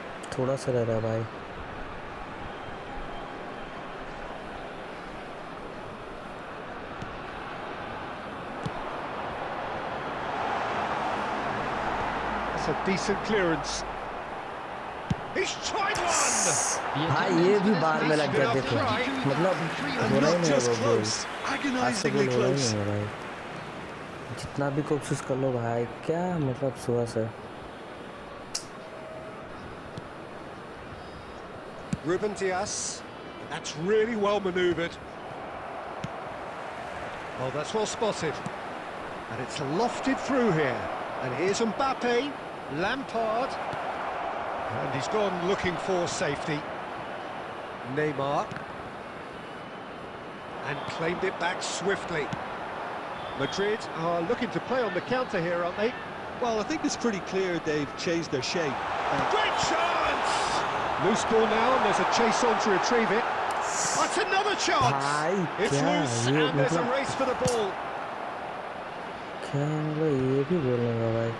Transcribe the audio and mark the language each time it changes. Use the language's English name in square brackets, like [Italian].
[Hindi] थोड़ा सा रह रहा है भाई. [English] That's a decent clearance. He's tried one. [Hindi] हाँ ये भी बार में लग जाते थे. मतलब हो रहा ही नहीं है वो गोल. आज से गोल हो रहा ही नहीं है भाई. जितना भी कोशिश कर लो भाई, क्या मतलब सुबह से. [English] Ruben Dias. That's really well manoeuvred. Oh, that's well spotted. And it's lofted through here. And here's Mbappe, Lampard. And he's gone looking for safety. Neymar. And claimed it back swiftly. Madrid are looking to play on the counter here, aren't they? Well, I think it's pretty clear they've changed their shape. Great chance! Loose ball now, and there's a chase on to retrieve it. That's another chance! It's loose, and there's a race for the ball. [Hindi] क्या भाई ये भी गोल नहीं हुआ भाई.